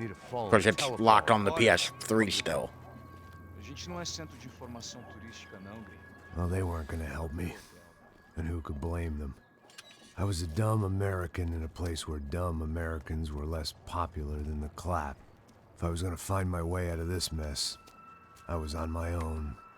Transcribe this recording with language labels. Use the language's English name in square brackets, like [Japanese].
[English] Because it's locked on the PS3 still. [Portuguese] A gente não é centro de informação turística, não, Gri. [English] Well, they weren't gonna help me. And who could blame them? I was a dumb American in a place where dumb Americans were less popular than the clap. If I was gonna find my way out of this mess, I was on my own.